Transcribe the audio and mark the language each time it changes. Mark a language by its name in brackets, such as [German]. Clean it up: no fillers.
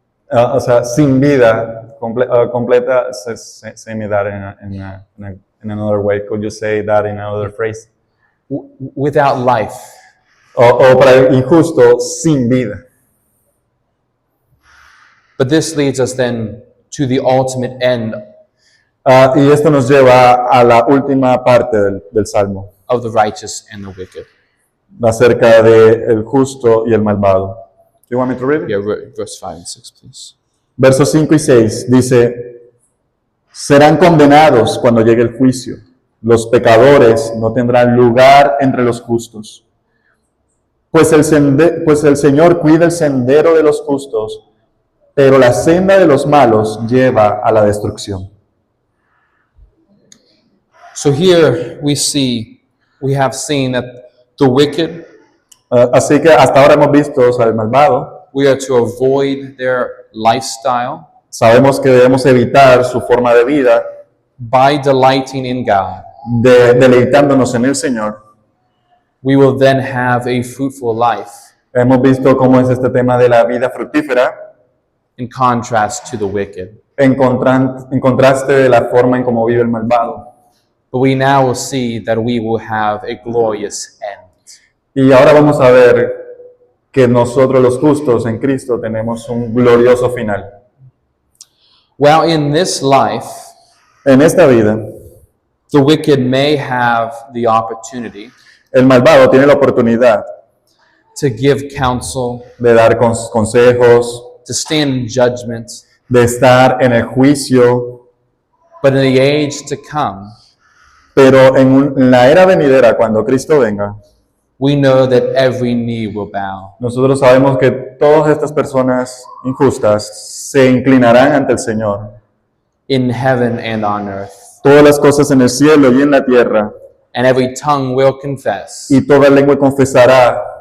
[Spanish] o sea, sin vida, completa, [English] say me that in another way. Could you say that in another phrase? Without life. [Spanish] O para el injusto, sin vida. [English] But this leads us then to the ultimate end [Spanish] Y esto nos lleva a la última parte del Salmo, [English] of the righteous and the wicked. [Spanish] acerca del justo y el malvado. [English] Do you want me to read it? Yeah, verse 5 and 6, please. [Spanish] Versos 5 y 6 dice, serán condenados cuando llegue el juicio. Los pecadores no tendrán lugar entre los justos. Pues el Señor cuida el sendero de los justos, pero la senda de los malos lleva a la destrucción. [English] So here we have seen that the wicked, [Spanish] Así que hasta ahora hemos visto al malvado. [English] we are to avoid their lifestyle [Spanish] Sabemos que debemos evitar su forma de vida, [English] by delighting in God. [Spanish] deleitándonos en el Señor. [English] We will then have a fruitful life [Spanish] Hemos visto cómo es este tema de la vida fructífera, [English] in contrast to the wicked. [Spanish] en contraste de la forma en cómo vive el malvado. [English] But we now will see that we will have a glorious end. [Spanish] Y ahora vamos a ver que nosotros los justos en Cristo tenemos un glorioso final. [English] While in this life, [Spanish] En esta vida, [English] the wicked may have the opportunity [Spanish] el malvado tiene la oportunidad [English] to give counsel, [Spanish] de dar consejos, [English] to stand in judgment, [Spanish] de estar en el juicio, [English] but in the age to come, [Spanish] pero en la era venidera, cuando Cristo venga, [English] we know that every knee will bow. [Spanish] nosotros sabemos que todas estas personas injustas se inclinarán ante el Señor. [English] In heaven and on earth. [Spanish] Todas las cosas en el cielo y en la tierra, [English] And every tongue will confess [Spanish] y toda lengua confesará